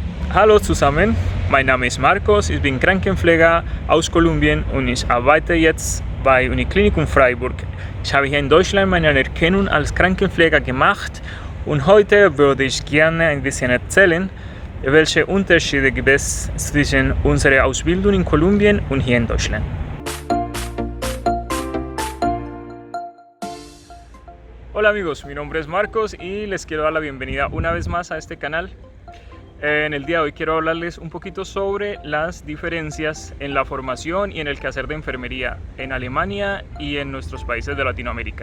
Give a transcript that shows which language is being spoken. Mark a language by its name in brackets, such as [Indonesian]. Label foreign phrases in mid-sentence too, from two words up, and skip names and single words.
[German] Hallo zusammen, mein Name ist Marcos, ich bin Krankenpfleger aus Kolumbien und ich arbeite jetzt bei Uniklinikum Freiburg. Ich habe hier in Deutschland meine Anerkennung als Krankenpfleger gemacht und heute würde ich gerne ein bisschen erzählen, welche Unterschiede gibt es zwischen unserer Ausbildung in Kolumbien und hier in Deutschland. [Spanish] Hola amigos, mi nombre es Marcos y les quiero dar la bienvenida una vez más a este canal. En el día de hoy quiero hablarles un poquito sobre las diferencias en la formación y en el quehacer de enfermería en Alemania y en nuestros países de Latinoamérica.